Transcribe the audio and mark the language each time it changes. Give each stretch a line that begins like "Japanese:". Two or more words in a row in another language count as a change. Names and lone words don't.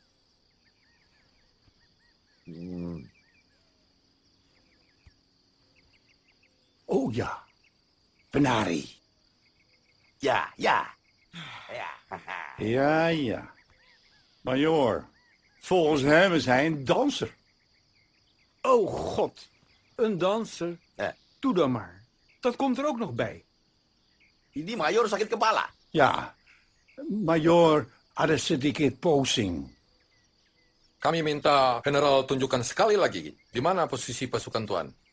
Dutch: Oh ja, penari. Ja, ja. Ja, ja. Majoor, volgens hem is hij een danser. Oh god, een danser? Doe dan maar. Dat komt er ook nog bij.
Indonesian: Ini mayor sakit kepala. Ja, majoor ada sedikit posing. Kami minta generaal tunjukkan sekali lagi di mana posisi pasukan Tuan.